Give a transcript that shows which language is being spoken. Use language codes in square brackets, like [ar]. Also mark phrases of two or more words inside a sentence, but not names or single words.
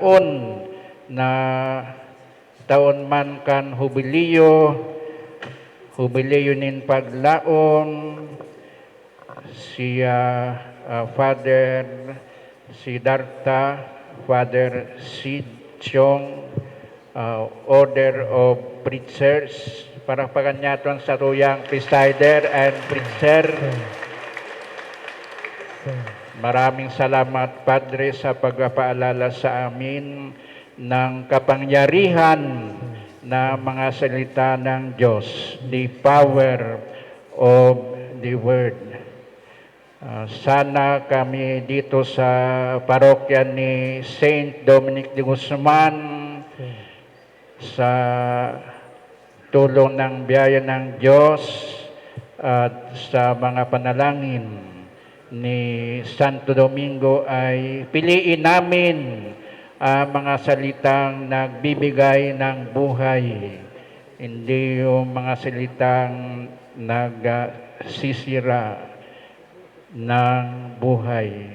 [bik] taon man kan hubiliyo nin paglaom siya Father Siddharta, Father Chiong, Order of Preachers, para paganyaton sa tuyang [en] Presider and Preacher. [tl] Maraming salamat, Padre, sa pagpapaalala sa amin ng kapangyarihan na mga salita ng Diyos, [en] the power of the Word. [tl] Sana kami dito sa parokya ni Saint Dominic De Guzman, sa tulong ng biyaya ng Diyos at sa mga panalangin ni Santo Domingo, ay piliin namin ang mga salitang nagbibigay ng buhay, hindi yung mga salitang nagsisira ng buhay.